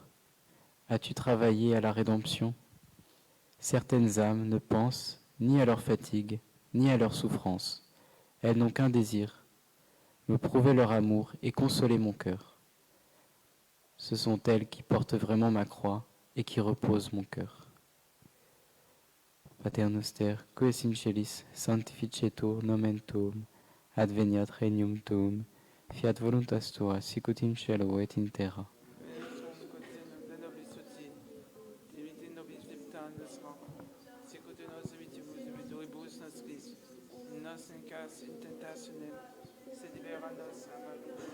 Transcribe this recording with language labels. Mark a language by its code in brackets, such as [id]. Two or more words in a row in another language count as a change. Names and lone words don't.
[fr] As-tu travaillé à la rédemption? Certaines âmes ne pensent ni à leur fatigue, ni à leur souffrance. Elles n'ont qu'un désir, me prouver leur amour et consoler mon cœur. Ce sont elles qui portent vraiment ma croix et qui reposent mon cœur. [la] Pater noster, qui es in celis, sanctificetur nomen tuum, adveniat regnum tuum, fiat voluntas tua, sicut in cielo et in terra. Dimite nobis debita nostra, sicut nos dimittimus debitoribus nostris, et nos incas in tentationem, sed libera nos a malo.